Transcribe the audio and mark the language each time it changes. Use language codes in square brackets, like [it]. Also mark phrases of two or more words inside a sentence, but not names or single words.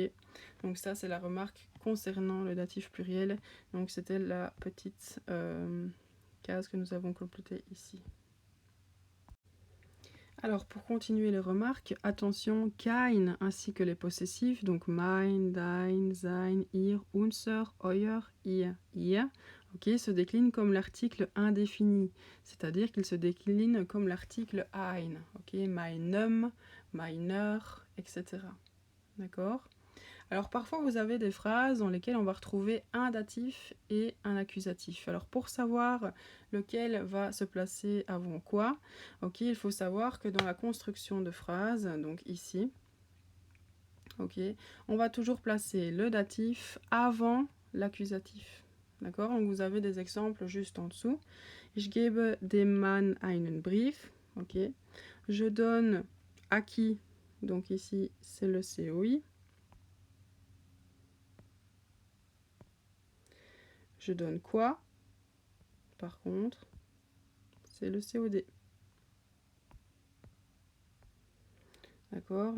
[fr] Donc ça c'est la remarque concernant le datif pluriel. Donc c'était la petite case que nous avons complétée ici. Alors pour continuer les remarques, attention, kein ainsi que les possessifs, donc [de] mein, dein, sein, ihr, unser, euer, ihr. [fr] ok, se décline comme l'article indéfini, c'est-à-dire qu'il se décline comme l'article ein, ok, [de] meinem, meiner, [fr] etc. D'accord? Alors parfois vous avez des phrases dans lesquelles on va retrouver un datif et un accusatif. Alors pour savoir lequel va se placer avant quoi, ok, il faut savoir que dans la construction de phrases, donc ici, ok, on va toujours placer le datif avant l'accusatif. D'accord? Donc vous avez des exemples juste en dessous. [de] Ich gebe dem Mann einen Brief. [fr] Ok. Je donne à qui? Donc ici, c'est le COI. Je donne quoi? Par contre, c'est le COD. D'accord?